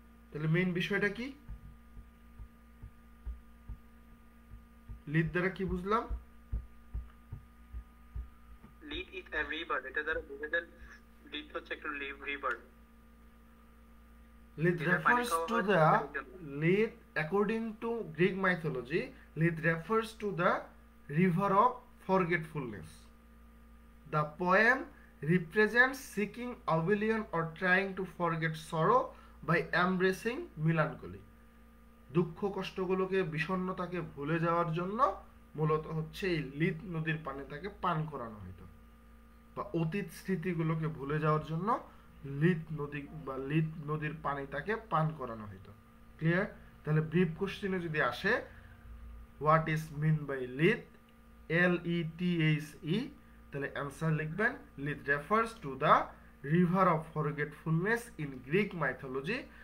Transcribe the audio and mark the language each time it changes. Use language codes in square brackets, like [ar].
[bn] তাহলে মেইন বিষয়টা কি? লিথ দ্বারা কি বুঝলাম? [en] Lethe is a river, [bn] এটা দ্বারা বোঝা যায় লিড হচ্ছে একটা river. [en] Lead refers to the lead according to Greek mythology, Lith refers to the river of forgetfulness. The poem represents seeking oblivion or trying to forget sorrow by embracing melancholy. [bn] দুঃখ কষ্টগুলোকে বিষণ্ণতাকে ভুলে যাওয়ার জন্য মূলত হচ্ছে এই Lyth নদীর পানি তাকে পান করানো হতো, বা অতীত স্মৃতিগুলোকে ভুলে যাওয়ার জন্য লিথ নদীর পানি তাকে পান করানো হতো। ক্লিয়ার? তাহলে ব্রিফ কোশ্চেনে যদি আসে [en] what is mean by Lethe, [bn] LETHE, তাহলে অ্যান্সার লিখবেন [en] Lethe refers to the river of forgetfulness in Greek mythology.